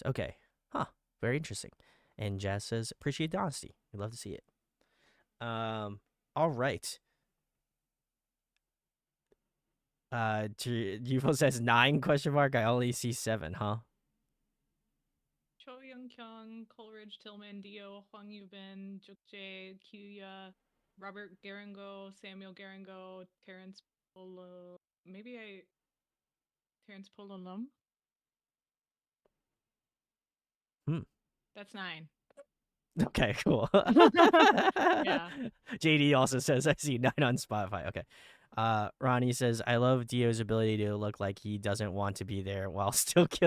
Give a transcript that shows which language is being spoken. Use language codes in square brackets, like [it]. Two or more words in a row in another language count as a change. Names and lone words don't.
[en] Okay. Huh. Very interesting. And Jazz says, appreciate the honesty. We'd love to see it. All right. Yuval says 9 ? I only see 7, huh? Cho Young Kyung, Coleridge Tillman, Dio, Hwang Yubin, Jukjae, Kyuya, Robert Garango, Samuel Garango, Terrence Polo. Terrence Pololum? That's 9. Okay, cool. Yeah. JD also says I see 9 on Spotify. Okay. Ronnie says I love Dio's ability to look like he doesn't want to be there while still killing.